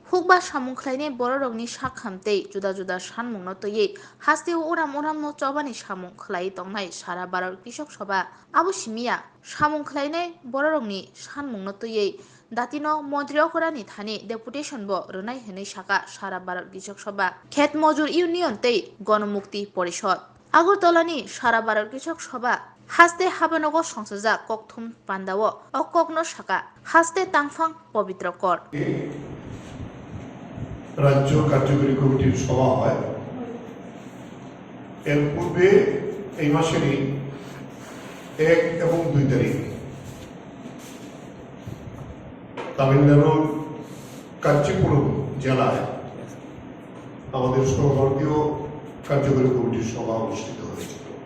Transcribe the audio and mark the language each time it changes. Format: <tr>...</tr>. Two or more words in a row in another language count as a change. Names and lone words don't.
<trp>Hukba samungkhlaini bororokni sak hamtei juda juda sanmungno tui hasteo uram uramno chobani samungkhlai tongnai sara Bharat Krishok Sabha abo simia samungkhlainai bororokni sanmungno tui datino Montriokorani thani deputation bo rwnai hinui saka sara Bharat Krishok Sabha Khet Mojur Union tei Ganamukti Porishod Agartalani sara Bharat Krishok Sabha haste habanogo songsajak kokthum pandao o kokno saka haste tangfang pobitrokor</trp> <bn>রাজ্য কার্যকরী কমিটির সভা হয়। এর পূর্বে এই মাসেরই 1 এবং 2 তারিখ তামিলনাড়ুর কাঞ্চিপুরম জেলায় আমাদের সর্বভারতীয় কার্যকরী কমিটির সভা অনুষ্ঠিত হয়েছিল।</bn>